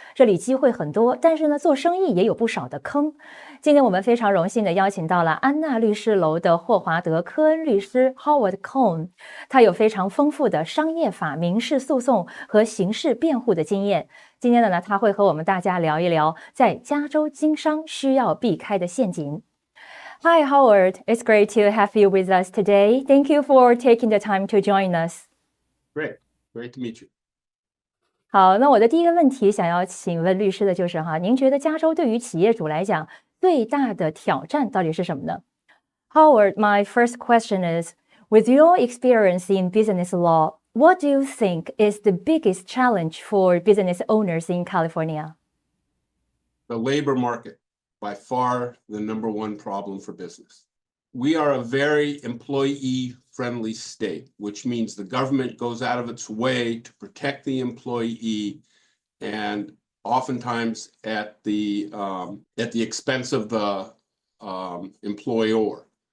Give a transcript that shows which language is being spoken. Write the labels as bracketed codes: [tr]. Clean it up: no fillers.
[zh] 这里机会很多，但是呢，做生意也有不少的坑。今天我们非常荣幸的邀请到了安娜律师楼的霍华德·科恩律师 Howard Cohn， 他有非常丰富的商业法、民事诉讼和刑事辩护的经验。今天呢，他会和我们大家聊一聊在加州经商需要避开的陷阱。 [en] Hi, Howard. It's great to have you with us today. Thank you for taking the time to join us. Great to meet you. [zh] 好，那我的第一个问题想要请问律师的就是您觉得加州对于企业主来讲最大的挑战到底是什么呢？ [en] Howard, my first question is, with your experience in business law, what do you think is the biggest challenge for business owners in California? The labor market. By far the number one problem for business. We are a very employee-friendly state, which means the government goes out of its way to protect the employee, and oftentimes at the expense of the employer.